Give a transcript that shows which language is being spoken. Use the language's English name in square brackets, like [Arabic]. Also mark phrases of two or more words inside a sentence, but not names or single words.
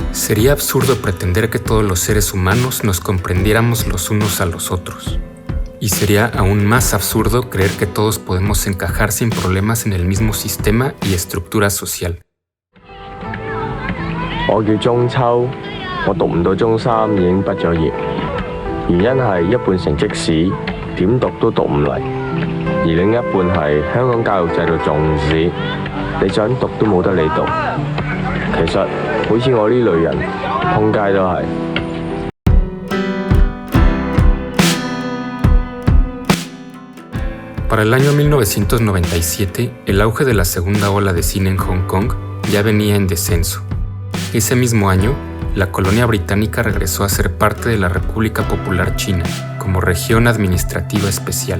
[Spanish] Sería absurdo pretender que todos los seres humanos nos comprendiéramos los unos a los otros. Y sería aún más absurdo creer que todos podemos encajar sin problemas en el mismo sistema y estructura social. [Cantonese] 我叫中秋，我讀唔到中三已經畢咗業，原因係一半成績屎，點讀都讀唔嚟，而另一半係香港教育制度重視，你想讀都冇得你讀。其實好似我呢類人，通街都係。 [Spanish] Para el año 1997, el auge de la segunda ola de cine en Hong Kong ya venía en descenso. Ese mismo año, la colonia británica regresó a ser parte de la República Popular China, como región administrativa especial.